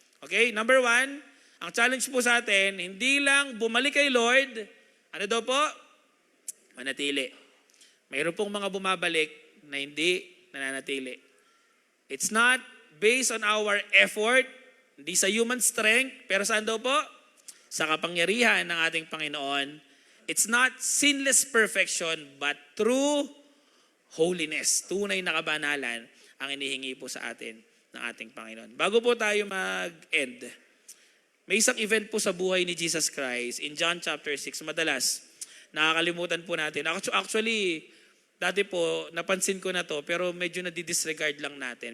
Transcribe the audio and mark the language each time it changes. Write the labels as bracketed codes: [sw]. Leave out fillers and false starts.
[tl] Okay, number 1, ang challenge po sa atin, hindi lang bumalik kay Lord, ano daw po? Manatili. Mayroon pong mga bumabalik na hindi nananatili. [en] It's not based on our effort, [tl] hindi sa [en] human strength, [tl] pero saan daw po? Sa kapangyarihan ng ating Panginoon. [en] It's not sinless perfection, but true holiness. [tl] Tunay na kabanalan ang inihingi po sa atin ng ating Panginoon. Bago po tayo mag-end, may isang event po sa buhay ni Jesus Christ in John chapter 6. Madalas, nakakalimutan po natin. Actually, dati po, napansin ko na to, pero medyo nadidisregard lang natin.